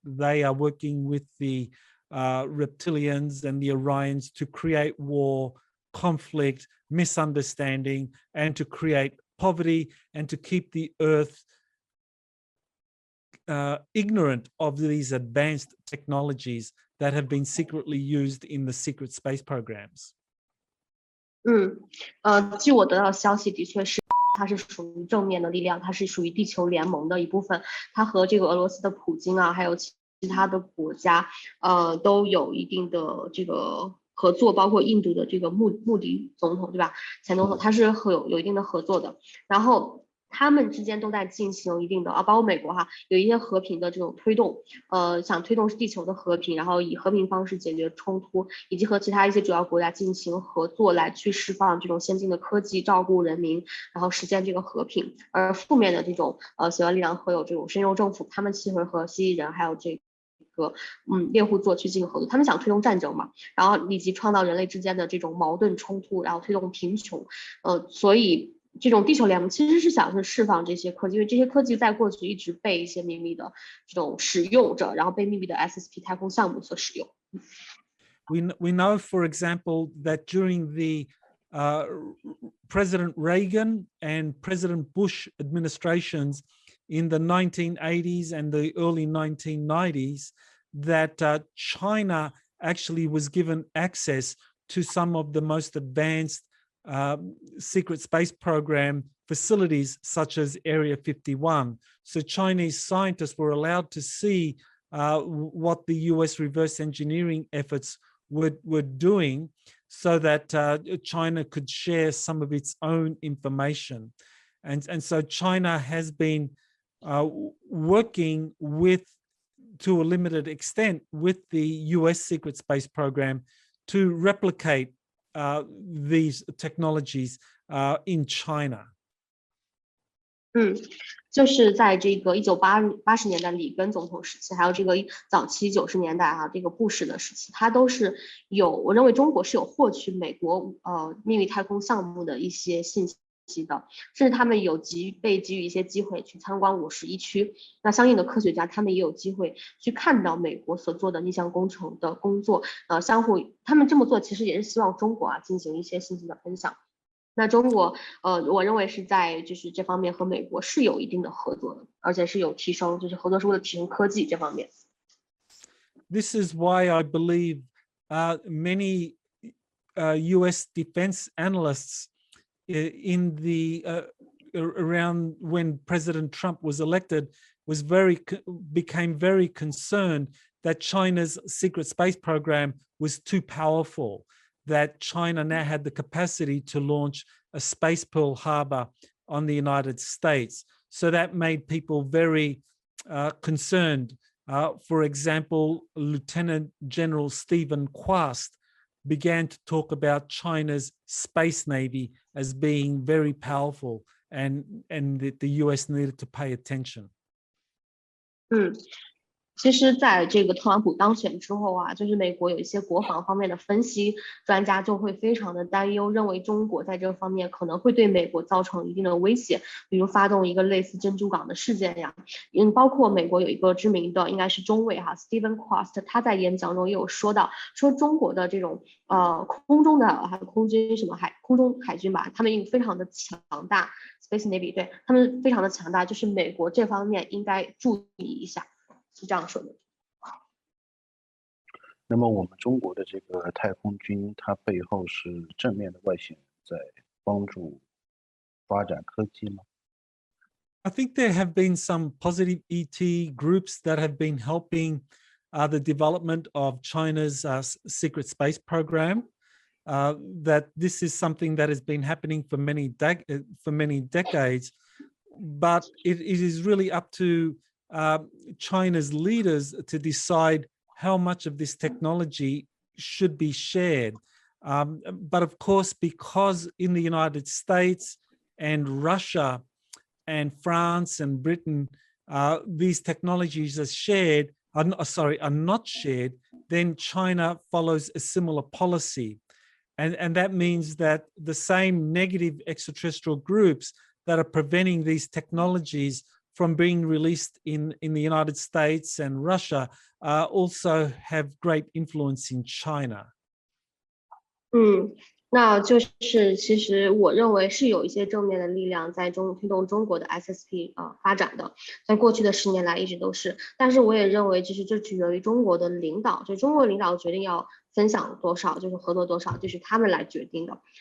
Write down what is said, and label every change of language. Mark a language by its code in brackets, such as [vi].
[en] They are working with the reptilians and the Orions to create war, conflict, misunderstanding, and to create poverty, and to keep the Earth ignorant of these advanced technologies that have been secretly used in the secret space programs. [zh] 据我得到消息，的确是它是属于正面的力量，它是属于地球联盟的一部分。它和这个俄罗斯的普京啊，还有其他的国家，都有一定的这个合作，包括印度的这个穆迪总统，对吧？前总统，他是有一定的合作的。然后他们之间都在进行一定的包括美国有一些和平的这种推动，想推动地球的和平，然后以和平方式解决冲突，以及和其他一些主要国家进行合作，来去释放这种先进的科技，照顾人民，然后实现这个和平。而负面的这种邪恶力量和有这种深州政府，他们其实和蜥蜴人还有这个猎户座去进行合作，他们想推动战争嘛，然后以及创造人类之间的这种矛盾冲突，然后推动贫穷，所以这种地球联盟其实是想是释放这些科技，因为这些科技在过去一直被一些秘密的这种使用者，然后被秘密的 SSP 太空项目所使用。 [en] We know, for example, that during the President Reagan and President Bush administrations in the 1980s and the early 1990s, that China actually was given access to some of the most advanced secret space program facilities, such as Area 51. So Chinese scientists were allowed to see what the US reverse engineering efforts were doing, so that China could share some of its own information. And so China has been working with, to a limited extent, with the US secret space program to replicate these technologies in China. [zh] 就是在这个1980年代里根总统时期，还有这个早期90年代这个布什的时期，它都是我认为中国是有获取美国秘密太空项目的一些信息的，甚至他们被给予一些机会去参观51区。那相应的科学家他们也有机会去看到美国所做的逆向工程的工作，他们这么做其实也是希望中国进行一些信息的分享。那中国我认为是在就是这方面和美国是有一定的合作的，而且是有提升，就是合作是为了提升科技这方面。 [en] This is why I believe many US defense analysts in the around when President Trump was elected became very concerned that China's secret space program was too powerful, that China now had the capacity to launch a space Pearl Harbor on the United States. So that made people very concerned. For example, Lieutenant General Stephen Quast, began to talk about China's space navy as being very powerful, and the US needed to pay attention. [zh] 其实在这个特朗普当选之后啊，就是美国有一些国防方面的分析，专家就会非常的担忧，认为中国在这方面可能会对美国造成一定的威胁，比如发动一个类似珍珠港的事件呀。包括美国有一个知名的应该是中尉Stephen Croft， 他在演讲中也有说到，说中国的这种空中的还有空军空中海军吧，他们非常的强大 ，Space Navy 对他们非常的强大，就是美国这方面应该注意一下。是这样说的。那么我们中国的这个太空军，它背后是正面的外星人在帮助发展科技吗？ [en] I think there have been some positive ET groups that have been helping the development of China's secret space program. That this is something that has been happening for many decades, but it is really up to China's leaders to decide how much of this technology should be shared. But of course, because in the United States and Russia and France and Britain, these technologies are not shared, then China follows a similar policy. And that means that the same negative extraterrestrial groups that are preventing these technologies from being released in the United States and Russia also have great influence in China. [zh] 那就是其实我认为是有一些正面的力量在推动中国的 SSP 发展的，在过去的10年来一直都是。但是我也认为，其实这取决于中国的领导，就中国领导决定要分享多少，就是合作多少，就是他们来决定的。